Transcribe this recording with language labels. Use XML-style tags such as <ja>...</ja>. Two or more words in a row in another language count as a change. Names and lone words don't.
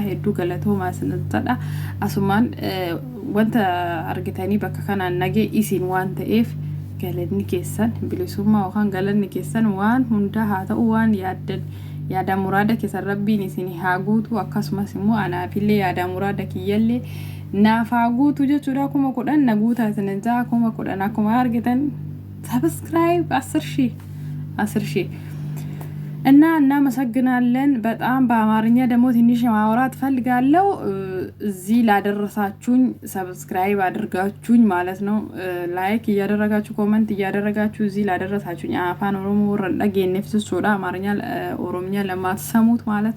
<om>hedduu galatoomaa sinadha asumaan wanta argitanii bakka kana nagee isin waan ta'eef galanni keessan bilisummaa yookaan galanni keessan waan hunda haa ta'u waan yaada muraada keessan rabbiin isin haa guutu akkasumas immoo anaafillee yaada muraada kiyyallee naaf haa guutu jechuudha. 10,000 na guutaa isin jaa 10,000 akkuma argitan subscribe 10,000</om> <am>እና እናመሰግናለን በጣም በአማርኛ ደግሞ ትንሽ ማውራት ፈልጋለሁ። እዚህ ላደረሳችሁኝ ሰብስክራይብ አድርጋችሁኝ ማለት ነው ላይክ እያደረጋችሁ ኮሜንት እያደረጋችሁ እዚህ ላደረሳችሁኝ አፋን ኦሮሞ ወረዳጌኔፍ ሶዳ አማርኛ ኦሮምኛ ለማትሰሙት ማለት</am>